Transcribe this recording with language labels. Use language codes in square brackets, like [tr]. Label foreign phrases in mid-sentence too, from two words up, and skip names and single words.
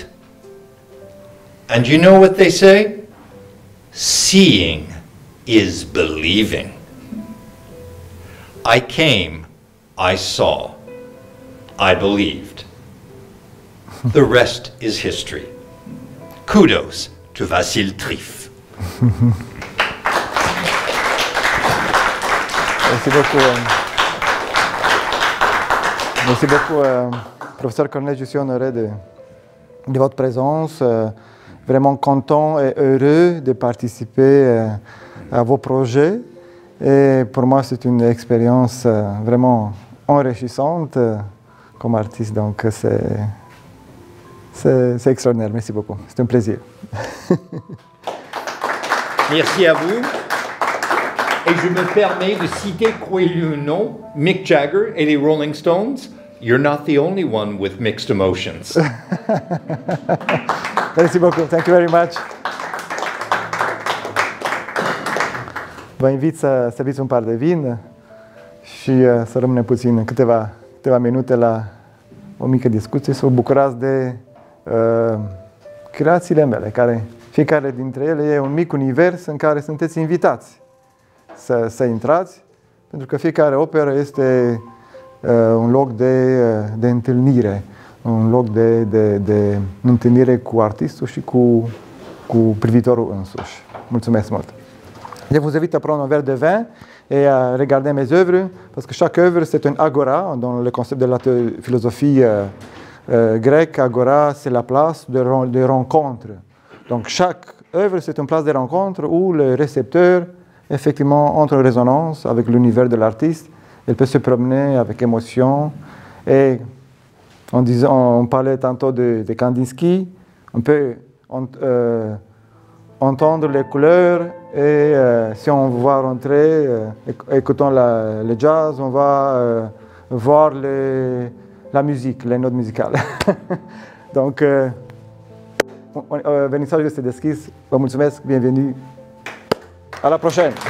[en] And you know what they say? Seeing is believing. I came, I saw, I believed. The rest is history. Kudos to Vassil Trif. [fr] Merci beaucoup. Merci beaucoup, professeur Cornette. Je suis honoré de votre présence. Vraiment content et heureux de participer à vos projets. Et pour moi, c'est une expérience vraiment enrichissante comme artiste. Donc, c'est extraordinaire. Merci beaucoup. C'est un plaisir. Merci à vous. Et je me permets de citer, croyez-le ou non, Mick Jagger et les Rolling Stones. [en] You're not the only one with mixed emotions. [fr] Merci beaucoup. [en] Thank you very much. [ro] Vă invit să beți un par de vin și să rămânem puțin câteva minute la o mică discuție, să vă bucurați de creațiile mele, care fiecare dintre ele e un mic univers în care sunteți invitați să intrați, pentru că fiecare operă este un loc de întâlnire, un loc de întâlnire cu artistul și cu privitorul însuși. Mulțumesc mult! [fr] Je vous invite à prendre un verre de vin et à regarder mes œuvres, parce que chaque œuvre c'est un agora, dans le concept de la philosophie grecque. Agora, c'est la place de rencontre. Donc chaque œuvre c'est une place de rencontre où le récepteur effectivement entre en résonance avec l'univers de l'artiste. Il peut se promener avec émotion. Et on parlait tantôt de Kandinsky, on peut entendre les couleurs et si on va rentrer, écoutant le jazz, on va voir la musique, les notes musicale. Donc, [ro] vernisajul este deschis. Vă mulțumesc, [fr] bienvenue. À la prochaine.